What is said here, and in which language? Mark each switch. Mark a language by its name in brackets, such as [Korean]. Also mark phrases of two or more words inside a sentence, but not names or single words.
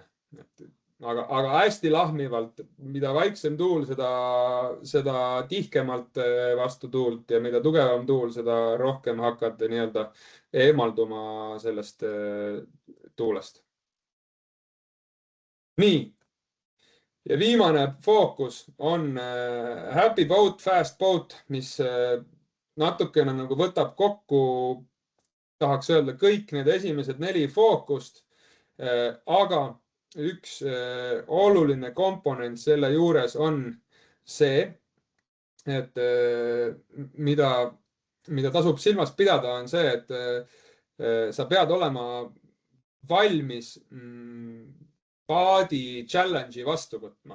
[Estonian] Aga hästi lahmivalt, mida vaiksem tuul, seda tihkemalt vastu tuult ja mida tugevam tuul, seda rohkem hakkad nii-öelda eemalduma sellest tuulest. Nii. Ja viimane fookus on [English] happy boat, fast boat, [Estonian] mis natukene nagu võtab kokku, tahaks öelda, kõik need esimesed 4 fookust, aga üks oluline komponent selle juures on see, et mida tasub silmas pidada, on see, et sa pead olema valmis paadi challenge'i vastu võtma.